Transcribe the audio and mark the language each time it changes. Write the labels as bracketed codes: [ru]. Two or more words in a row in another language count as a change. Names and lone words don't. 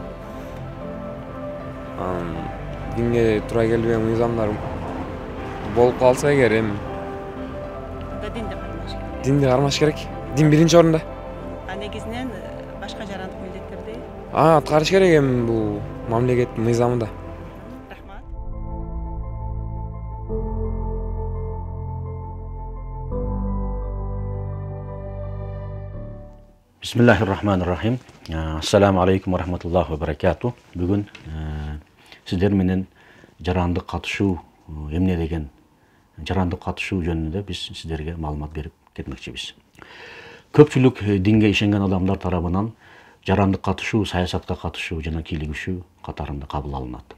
[ky] Динге туура келбеген мыйзамдар болуп калса эгер эми динди кармаш керек. Дин биринчи орунда. Негизинен башка жарандык милдеттерди аткарыш керек эми бул мамлекеттин мыйзамында. Рахмат. [ar] بسم الله الرحمن الرحيم. السلام عليكم ورحمة الله وبركاته. [ky] Бүгүн сиздер менен жарандык катышуу эмне деген жарандык катышуу жөнүндө биз сиздерге маалымат берип кетмекчибиз. Көпчүлүк динге ишенген адамдар тарабынан жарандык катышуу саясатка катышуу жана кийлигишүү катарында кабыл алынат.